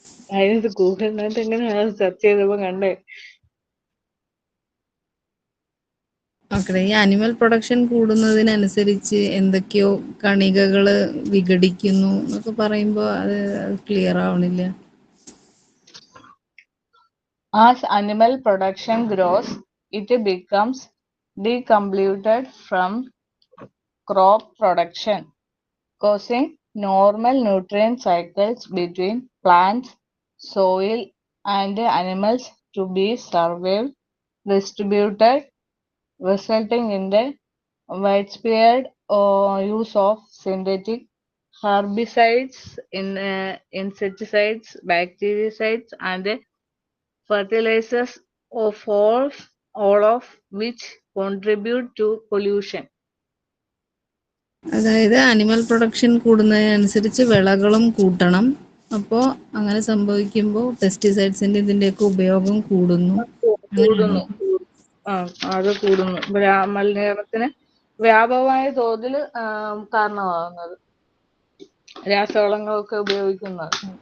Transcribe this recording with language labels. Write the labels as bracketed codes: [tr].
[ml] അതായത് ഗൂഗിളിനകത്ത് എങ്ങനെയാണ് സെർച്ച് ചെയ്തപ്പോ കണ്ടേ. ഓക്കെ, ഈ അനിമൽ പ്രൊഡക്ഷൻ കൂടുന്നതിനനുസരിച്ച് എന്തൊക്കെയോ കണികകള് വിഘടിക്കുന്നു എന്നൊക്കെ പറയുമ്പോൾ അത് ക്ലിയർ ആവണില്ല. [en] As animal production grows, it becomes deconvoluted from crop production, causing normal nutrient cycles between plants, soil, and animals to be survived, distributed, resulting in the widespread use of synthetic herbicides, insecticides, bactericides, and fertilizers of all of which contribute to pollution. [ml] അതായത് animal production കൂടുന്നതിനനുസരിച്ച് വിളകളും കൂട്ടണം. അപ്പോൾ അങ്ങനെ സംഭവിക്കുമ്പോൾ പെസ്റ്റിസൈഡ്സിന്റെ ഇതിന്റെയൊക്കെ ഉപയോഗം കൂടുന്നു. കൂടുന്നു. അത് കൂടുന്നു. മലിനീകരണത്തിന് വ്യാപകമായ തോതിൽ കാരണമാകുന്നത് രാസവളങ്ങളൊക്കെ ഉപയോഗിക്കുന്നത്.